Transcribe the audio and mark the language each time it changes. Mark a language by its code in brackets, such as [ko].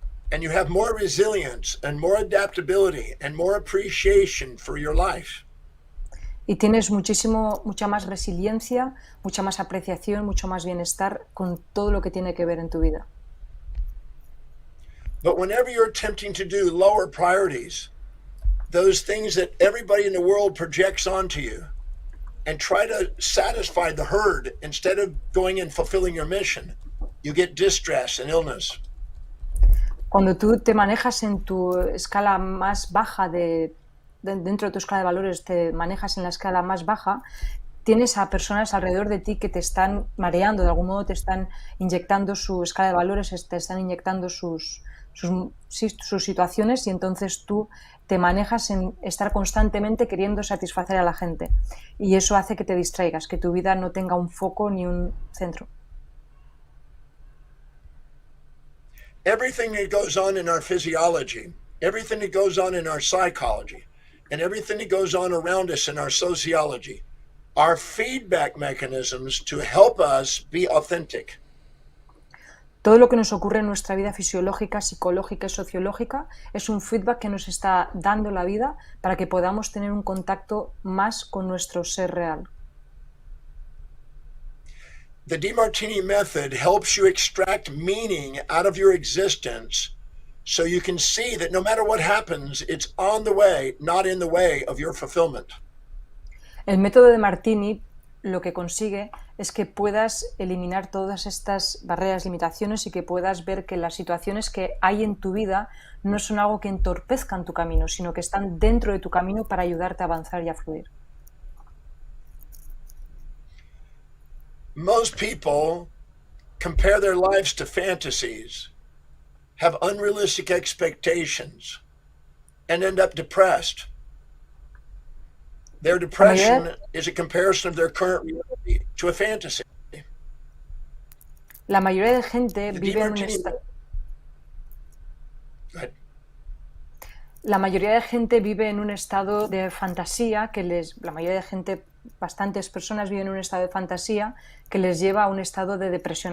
[en] And you have more resilience and more adaptability and more appreciation for your life. [es] Y tienes mucha más resiliencia, mucha más apreciación, mucho más bienestar con todo lo que tiene que ver en tu vida. [en] But whenever you're attempting to do lower priorities, those things that everybody in the world projects onto you, and try to satisfy the herd instead of going and fulfilling your mission, you get distress and illness. [es] Cuando tú te manejas en tu escala más baja dentro de tu escala de valores, te manejas en la escala más baja, tienes a personas alrededor de ti que te están mareando, de algún modo te están inyectando su escala de valores, te están inyectando sus situaciones, y entonces tú te manejas en estar constantemente queriendo satisfacer a la gente, y eso hace que te distraigas, que tu vida no tenga un foco ni un centro. [en] Everything that goes on in our physiology, everything that goes on in our psychology, and everything that goes on around us in our sociology are feedback mechanisms to help us be authentic. [es] Todo lo que nos ocurre en nuestra vida fisiológica, psicológica y sociológica es un feedback que nos está dando la vida para que podamos tener un contacto más con nuestro ser real. [en] The Demartini method helps you extract meaning out of your existence so you can see that no matter what happens, it's on the way, not in the way of your fulfillment. [es] El método de Martini lo que consigue es que puedas eliminar todas estas barreras, limitaciones, y que puedas ver que las situaciones que hay en tu vida no son algo que entorpezcan tu camino, sino que están dentro de tu camino para ayudarte a avanzar y a fluir. [en] Most people compare their lives to fantasies, have unrealistic expectations, and end up depressed. Their depression is a comparison of their current reality to a fantasy. [es] La mayoría de gente vive en un estado... La mayoría de gente vive en un estado de fantasía la mayoría de gente, bastantes personas viven en un estado de fantasía que les lleva a un estado de depresión.